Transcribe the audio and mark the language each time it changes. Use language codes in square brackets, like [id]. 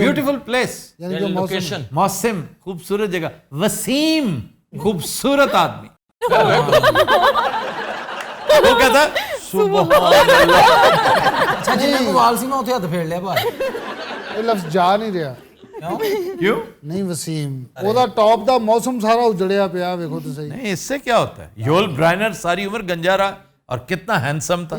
[en] beautiful place, [ur] یعنی کہ موسم. موسم خوبصورت جگہ. وسیم خوبصورت آدمی. وہ کہتا سبحان اللہ. اچھا جنہیں کو وال سی میں اتنے ہاتھ پھیڑ لیا بھائی, یہ لفظ جا نہیں رہا. کیوں [pa] نہیں وسیم, وہ دا ٹاپ دا موسم سارا اجڑیا پیا, ویکھو تو صحیح. [ur] نہیں, اس سے کیا ہوتا ہے؟ یول برائنر ساری عمر گنجا رہا اور کتنا ہینڈسم تھا.